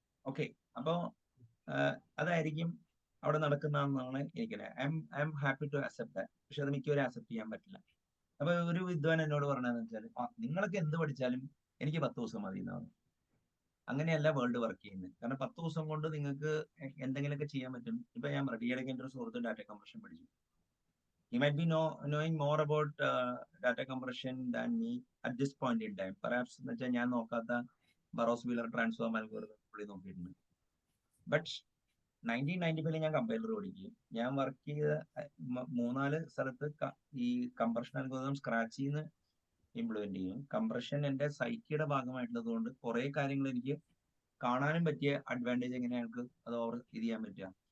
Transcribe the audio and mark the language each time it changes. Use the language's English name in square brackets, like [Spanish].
[Malayalam] Okay, അപ്പോ അതായിരിക്കും അവിടെ നടക്കുന്നതെന്നാണ് [English] I'm happy to accept that. [Malayalam] പക്ഷെ അത് മിക്കവരും അക്സെപ്റ്റ് ചെയ്യാൻ പറ്റില്ല. അപ്പൊ ഒരു വിദ്വാൻ എന്നോട് പറഞ്ഞതെന്ന് വെച്ചാൽ, നിങ്ങളൊക്കെ എന്ത് പഠിച്ചാലും എനിക്ക് 10 ദിവസം മതി എന്നാണ്. അങ്ങനെയല്ല വേൾഡ് വർക്ക് ചെയ്യുന്നത്. കാരണം 10 ദിവസം കൊണ്ട് നിങ്ങൾക്ക് എന്തെങ്കിലുമൊക്കെ ചെയ്യാൻ പറ്റും. ഇപ്പൊ ഞാൻ പറയാം, ഈയിടയ്ക്ക് എൻ്റെ ഒരു സുഹൃത്ത് ഡാറ്റ കംപ്രഷൻ പഠിച്ചു. [English] He might be knowing more about data compression than me at this point in time. [Malayalam] Perhaps എന്ന് വെച്ചാൽ ഞാൻ നോക്കാത്ത ബറോസ് വീലർ ട്രാൻസ്ഫോം അൽഗോരിതം പുള്ളി നോക്കിയിട്ടുണ്ട്. ബട്ട് 1995 ഞാൻ കമ്പൈലർ പഠിക്കുകയും ഞാൻ വർക്ക് ചെയ്ത 3-4 സ്ഥലത്ത് ഈ കംപ്രഷൻ അൽഗോരിതം സ്ക്രാച്ചിൽ നിന്ന് ഇംപ്ലിമെന്റ് ചെയ്യും. കംപ്രഷൻ എൻ്റെ സൈക്കിയുടെ ഭാഗമായിട്ടുള്ളത് കൊണ്ട് കുറെ കാര്യങ്ങൾ എനിക്ക് കാണാനും പറ്റിയ അഡ്വാൻറ്റേജ് എങ്ങനെ ഞങ്ങൾക്ക് അത് ഓവർ ഇത് ചെയ്യാൻ പറ്റുക.